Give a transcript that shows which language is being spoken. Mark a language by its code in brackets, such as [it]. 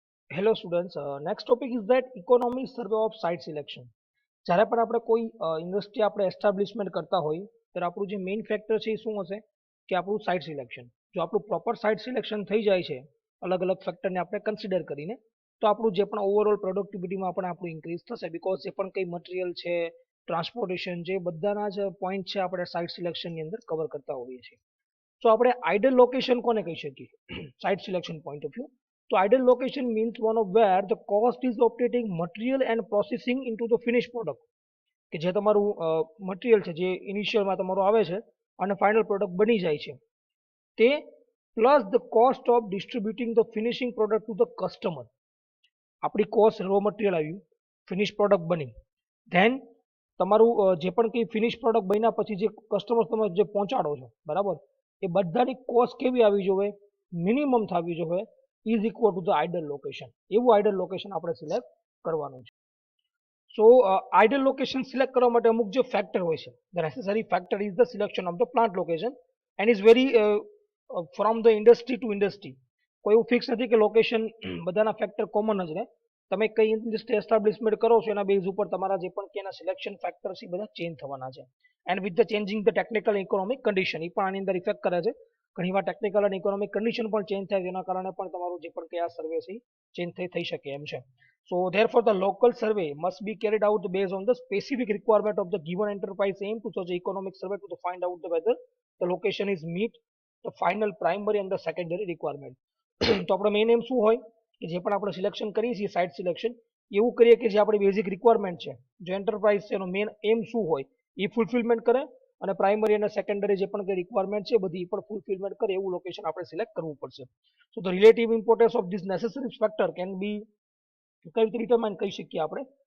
[en] Hello students, next topic is that economy survey of site selection. [gu] જ્યારે પણ આપણે કોઈ ઇન્ડસ્ટ્રી આપણે એસ્ટાબ્લિશમેન્ટ કરતા હોય ત્યારે આપણું જે મેઇન ફેક્ટર છે એ શું હશે કે આપણું સાઇટ સિલેક્શન. જો આપણું પ્રોપર સાઇટ સિલેક્શન થઈ જાય છે અલગ અલગ ફેક્ટરને આપણે કન્સિડર કરીને તો આપણું જે પણ ઓવરઓલ પ્રોડક્ટિવિટીમાં પણ આપણું ઇન્ક્રીઝ થશે બીકોઝ જે પણ કંઈ મટીરિયલ છે ટ્રાન્સપોર્ટેશન જે બધાના જ પોઈન્ટ છે આપણે સાઇટ સિલેક્શનની અંદર કવર કરતા હોઈએ છીએ. તો આપણે આઇડલ લોકેશન કોને કહી શકીએ site selection point of view. [en] તો ideal location means one of where the cost is operating material and processing into the finished product. [gu] કે જે તમારું મટીરિયલ છે જે ઇનિશિયલમાં તમારું આવે છે અને ફાઇનલ પ્રોડક્ટ બની જાય છે તે [en] Plus the cost of distributing the finishing product to the customer. [gu] આપણી કોસ્ટ રો મટીરિયલ આવ્યું, ફિનિશ પ્રોડક્ટ બની, ધેન તમારું જે પણ કંઈ ફિનિશ પ્રોડક્ટ બન્યા પછી જે કસ્ટમર તમે જે પહોંચાડો છો બરાબર એ બધાની કોસ્ટ કેવી આવી જોઈએ, મિનિમમ થવી જોઈએ [en] Is equal to the ideal location. [gu] એવું આઇડલ લોકેશન આપણે સિલેક્ટ કરવાનું છે. સો આઇડલ લોકેશન સિલેક્ટ કરવા માટે અમુક જે ફેક્ટર હોય છે, [en] The necessary factor is the selection of the plant location and is vary from the industry to industry. [gu] કોઈ એવું ફિક્સ નથી કે લોકેશન બધાના ફેક્ટર કોમન જ રહે. તમે કઈ ઇન્ડસ્ટ્રી એસ્ટાબ્લિશમેન્ટ કરો છો એના બેઝ ઉપર તમારા જે પણ એના સિલેક્શન ફેક્ટર્સ એ બધા ચેન્જ થવાના છે. [en] and with the changing the technical economic condition [gu] એ પણ આની અંદર ઇફેક્ટ કરે છે. ઘણીવાર ટેકનિકલ અને ઇકોનોમિક કન્ડિશન પણ ચેન્જ થાય જેના કારણે પણ તમારું જે પણ કંઈ આ સર્વે છે ચેન્જ થઈ શકે એમ છે. [en] So therefore the local survey must be carried out based on the specific requirement of the given enterprise aim to such economic survey to find out whether the location is meet the final primary and the secondary requirement. [gu] તો આપણો main એમ શું હોય કે જે પણ આપણે selection કરીએ છીએ સાઇટ સિલેક્શન એવું કરીએ કે જે આપણી બેઝિક રિક્વાયરમેન્ટ છે, જે એન્ટરપ્રાઇઝ છે એનો મેઇન એમ શું હોય એ ફૂલફિલમેન્ટ કરે અને પ્રાઇમરી અને સેકન્ડરી જે પણ કંઈ રિક્વાયરમેન્ટ છે બધી પણ ફૂલફિલમેન્ટ કરે એવું લોકેશન આપણે સિલેક્ટ કરવું પડશે. [en] so the relative importance of this necessary factor can be [gu] કઈ રીતે ડિટરમાઇન કરી શકીએ આપણે.